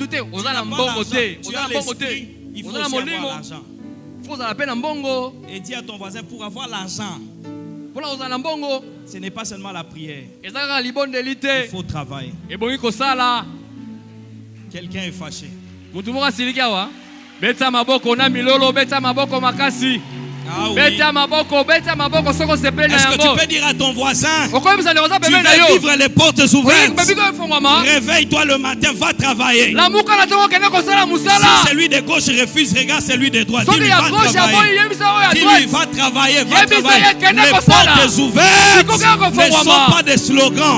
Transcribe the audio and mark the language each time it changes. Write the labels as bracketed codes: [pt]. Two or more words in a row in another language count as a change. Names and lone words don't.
[fr] Tu as l'esprit, il faut aussi avoir l'argent. Et dis à ton voisin, pour avoir l'argent, ce n'est pas seulement la prière. Il faut travailler. Quelqu'un est fâché. [ln] Beta maboko na milolo, beta maboko makasi. Beta maboko, [fr] est-ce que tu peux dire à ton voisin, tu veux vivre les portes ouvertes? Réveille-toi le matin, va travailler. Si celui de gauche refuse, regarde celui de droite. Dis-lui, va travailler. Dis-lui, va travailler, va travailler. Les portes ouvertes ne sont pas des slogans.